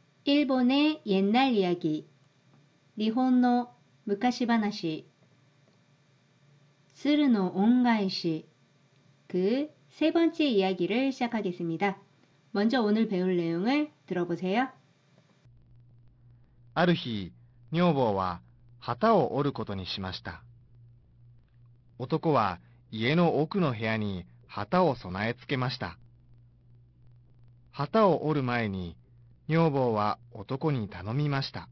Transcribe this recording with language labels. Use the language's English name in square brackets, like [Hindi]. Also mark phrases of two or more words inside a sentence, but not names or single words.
[Korean] 일본의 옛날 이야기, [Japanese] 日本の昔話, [Korean] 스르노 온가에시, 그 세 번째 이야기를 시작하겠습니다. 먼저 오늘 배울 내용을 들어보세요. [Japanese] ある日、女房は旗を折ることにしました。男は家の奥の部屋に旗を備え付けました。旗を折る前に、女房は男に頼みました。